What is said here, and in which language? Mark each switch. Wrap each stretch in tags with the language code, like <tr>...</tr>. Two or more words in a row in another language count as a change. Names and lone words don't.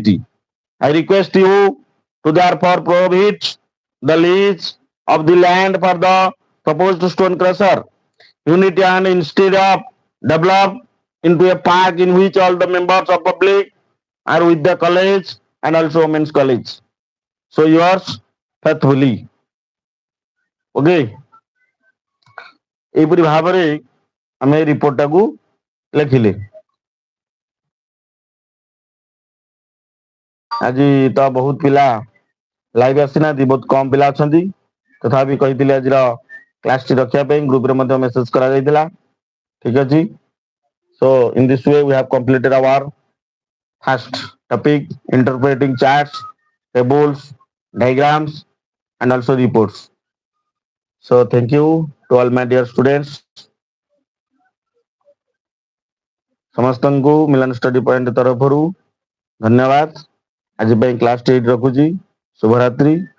<en>I request you to therefore prohibit the lease of the land for the proposed stone crusher unit and instead of develop into a park in which all the members of public are with the college and also women's college. So yours faithfully. Okay.</en> <or>ଏହିପରି ଭାବରେ ଆମେ ଏ ରିପୋର୍ଟଟାକୁ ଲେଖିଲେ। ଆଜି ତ ବହୁତ ପିଲା ଲାଇଭ୍ ଆସିନାହାନ୍ତି, ବହୁତ କମ ପିଲା ଅଛନ୍ତି, ତଥାପି କହିଥିଲେ ଆଜିର କ୍ଲାସଟି ରଖିବା ପାଇଁ ଗ୍ରୁପରେ ମଧ୍ୟ ମେସେଜ କରାଯାଇଥିଲା। ଠିକ ଅଛି।</or> <en>So in this way we have completed our first topic, interpreting charts, tables, diagrams and also reports. So thank you to all my dear students.</en> <or>ସମସ୍ତଙ୍କୁ ମିଲନ ଷ୍ଟଡି ପଏଣ୍ଟ ତରଫରୁ ଧନ୍ୟବାଦ। ଆଜି ପାଇଁ କ୍ଲାସ 8 ରଖୁଛି। ଶୁଭରାତ୍ରି।</or>